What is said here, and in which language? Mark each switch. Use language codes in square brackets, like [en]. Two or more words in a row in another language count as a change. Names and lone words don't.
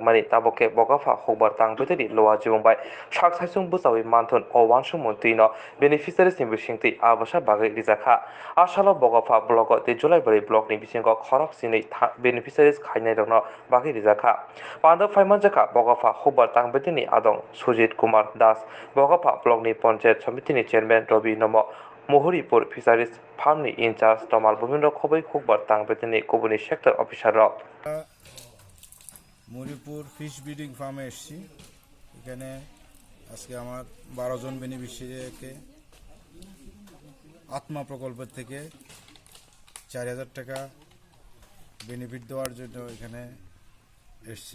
[trp] mani taboke bogapa hubar tangbedini lowa jongbai saksaisung busawi manthon owansung montino beneficiaries ni bisingtui abasa bagai rizaka asalo bogapa blogo te julai bari blog ni bisingo khorok sinai beneficiaries khainai rokno bagai rizaka pando phaimanjaka bogapa hubar tangbedini adong Sujit Kumar Das bogapa blog ni panchayat samiti ni chairman Robi Nomo Mohoripur Fisheries Farm ni incharge Tomal Bumindro Khoboi Khukbar Tangbetini Kobuni [en] sector officer [trp] rok [bn] মরিপুর ফিশ ব্রিডিং ফার্মে এসেছি। এখানে আজকে আমার 12 জন বেনিফিশিয়ারিকে আত্মা প্রকল্পের থেকে 4000 টাকা বেনিফিট দেওয়ার জন্য এখানে এসছে।